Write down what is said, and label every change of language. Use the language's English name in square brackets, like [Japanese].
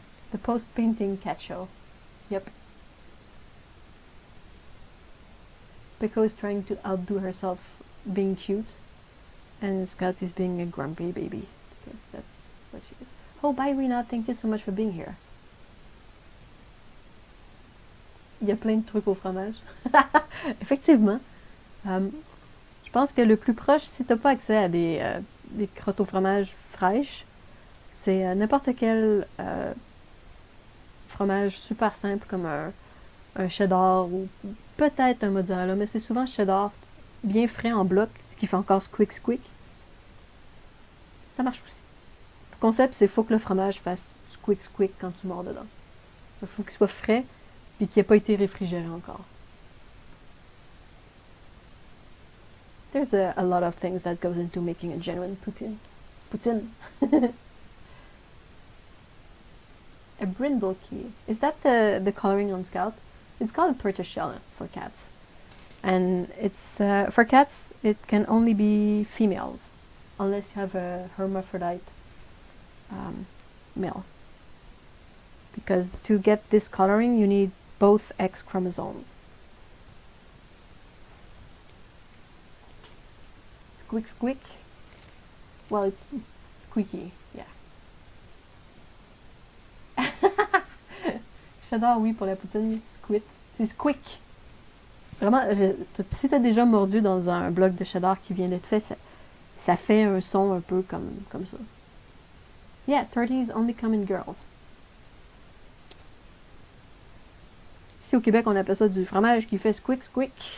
[English] The post-painting cat show. Yep. Pico is trying to outdo herself being cute, and Scott is being a grumpy baby, because that's what she is. Oh, bye Rina, thank you so much for being here. [French] Il y a plein de trucs au fromage. Effectivement. Je pense que le plus proche, si t'as pas accès à des crottes au fromage fraîches, c'est n'importe quel fromage super simple comme un cheddar ou peut-être un mozzarella, mais c'est souvent cheddar bien frais en bloc, ce qui fait encore squeak squeak. Ça marche aussi. Le concept, c'est faut que le fromage fasse squeak squeak quand tu mords dedans. Il faut qu'il soit frais et qu'il n'ait pas été réfrigéré encore. [English] There's a lot of things that goes into making a genuine poutine. A brindle key. Is that the coloring on Scout? It's called a tortoiseshell for cats. And it's for cats, it can only be females. unless you have a hermaphrodite male. Because to get this coloring, you need both X chromosomes. Squeak squeak. Well, it's squeaky, yeah. [French] J'adore, oui, pour la poutine, squid. C'est squeak. Vraiment, si t'as déjà mordu dans un bloc de cheddar qui vient d'être fait, ça fait un son un peu comme ça. [English] Yeah, turkeys only come in girls. [French] Ici au Québec, on appelle ça du fromage qui fait squeak squeak.